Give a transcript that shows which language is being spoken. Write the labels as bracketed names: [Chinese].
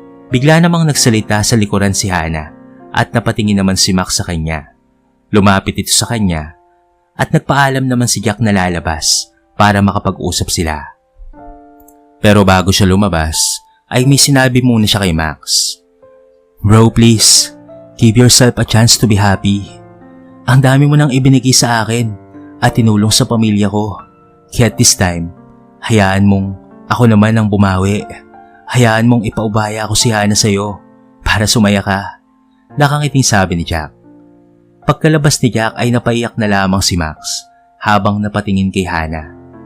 [Filipino] Bigla namang nagsalita sa likuran si Hana at napatingin naman si Max sa kanya. Lumapit ito sa kanya at nagpaalam naman si Jack na lalabas para makapag-usap sila. Pero bago siya lumabas ay may sinabi muna siya kay Max. [English] "Bro, please, give yourself a chance to be happy. [Filipino] Ang dami mo nang ibinigay sa akin at tinulong sa pamilya ko. Kaya [English] this time, [Filipino] hayaan mong ako naman ang bumawi. Hayaan mong ipaubaya ko si Hana sa'yo para sumaya ka." Nakangiting sabi ni Jack. Pagkalabas ni Jack ay napaiyak na lamang si Max habang napatingin kay Hana.